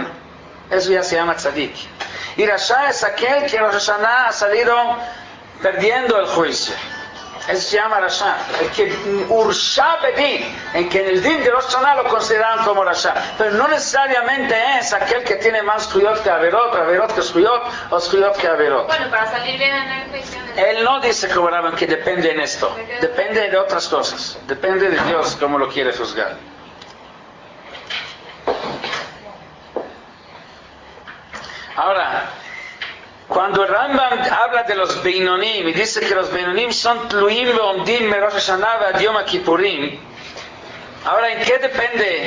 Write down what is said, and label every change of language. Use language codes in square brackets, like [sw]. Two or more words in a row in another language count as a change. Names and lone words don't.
[es] Eso ya se llama tzadik. Y Rasha es aquel que en Rosh Hashanah ha salido perdiendo el juicio. Eso se llama Rasha. El que [he] ורשע בדין, [es] en que en el din de Rosh Hashanah lo consideran como Rasha. Pero no necesariamente es aquel que tiene más Juyot que Averot, Averot que Juyot, o Juyot que Averot. Bueno, para salir bien en el juicio. Él no dice como Rabban que depende en esto. Depende de otras cosas. Depende de Dios cómo lo quiere juzgar. Ahora, cuando el Rambam habla de los Beinonim y dice que los Beinonim son [he] תלויים ועומדים ראש השנה עד יום כיפורים, [es] ahora, ¿en qué depende?